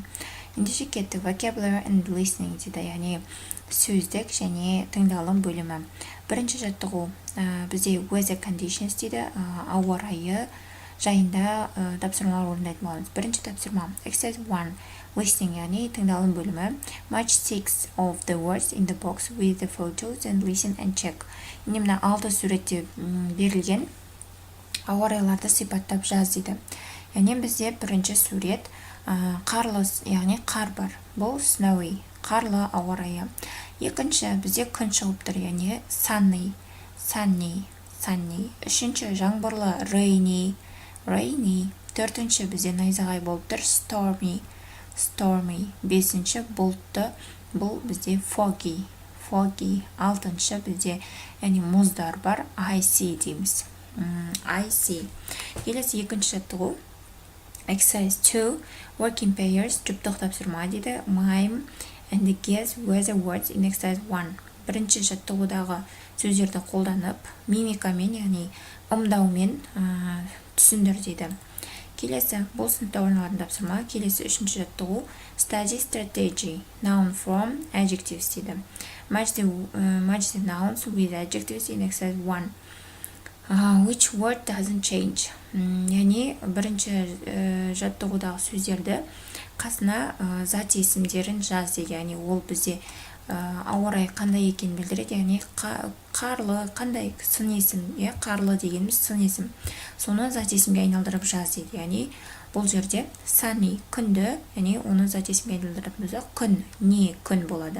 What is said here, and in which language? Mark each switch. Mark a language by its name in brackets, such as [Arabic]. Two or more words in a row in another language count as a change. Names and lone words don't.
[Kazakh] Ендеше кеттік. [English] Vocabulary and listening [Kazakh] дейді, яғни сөздік және тыңдалым бөлімі. Бірінші жаттығу бізде [English] weather conditions [Kazakh] дейді, ауа райы жайында тапсырмалар орындайтын боламыз. Бірінші тапсырма [English] exercise 1 listening, [Kazakh] яғни тыңдалым бөлімі. [English] Match 6 of the words in the box with the photos and listen and check. [Kazakh] Енді мына 6 суретте берілген ауа райларды сипаттап жаз дейді. Яғни бізде бірінші сурет қарлы, яғни қар бар. Бұл snowy, қарлы ауа райы. Екінші бізде күн шығып тұр, яғни sunny. Үшінші жаңбырлы rainy. Төртінші бізде найзағай болып тұр, stormy. Бесінші бұлтты, бұл бізде foggy. Алтыншы бізде яғни мұздар бар, icy дейміз. Келесі екінші жаттығу [English] exercise 2 working pairs, [Kazakh] жұптық тапсырма дейді. [English] Mime and guess weather words in exercise 1. [Kazakh] Бірінші жаттығудағы сөздерді қолданып, мимикамен, яғни ымдаумен түсіндір дейді. Келесі бұл сыныпта орындалатын тапсырма. Келесі үшінші жаттығу [English] study strategy, noun from adjectives [Kazakh] дейді. [English] Match the nouns with adjectives in exercise 1. Which word doesn't change? [Kazakh] Яғни бірінші жаттығудағы сөздерді қасына зат есімдерін жаз дейді. Яғни ол бізде ауа райы қандай екенін білдіреді, яғни қарлы, қандай сын есім, қарлы дегеніміз сын есім. Соны зат есімге айналдырып жаз дейді. Яғни бұл жерде sunny, күнді, яғни оны зат есімге айналдырып болсақ, күн, не күн болады.